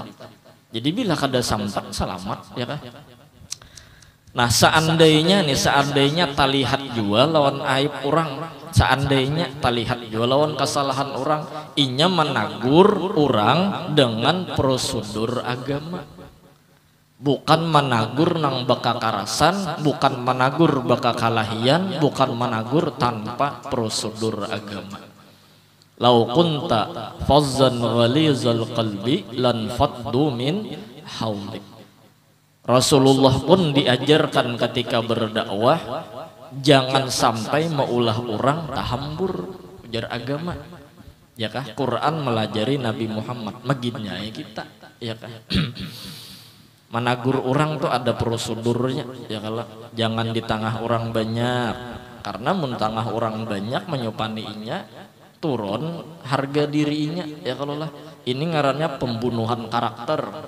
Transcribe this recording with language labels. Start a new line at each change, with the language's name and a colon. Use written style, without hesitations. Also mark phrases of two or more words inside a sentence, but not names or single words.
Banjar: Jadi bila kada sampat selamat, ya kah? Nah seandainya talihat jua lawan aib orang, seandainya talihat jua lawan kesalahan orang, inya menagur orang dengan prosedur agama. Bukan menagur nang baka karasan, bukan menagur baka kalahian, bukan menagur tanpa prosedur agama.
Arabic: لو كنت فظا غليظ القلب لانفضوا من حولك.
Banjar: Rasulullah pun diajarkan ketika berdakwah, jangan sampai meulah orang tahambur ujar agama. Ya kah? Quran melajari Nabi Muhammad, maginnya kita, ya kah? Menagur orang tuh ada prosedurnya, ya kalau jangan di tengah orang banyak, karena mentangah orang banyak menyupaninya turun harga dirinya, ya kalau lah ini ngarannya pembunuhan karakter.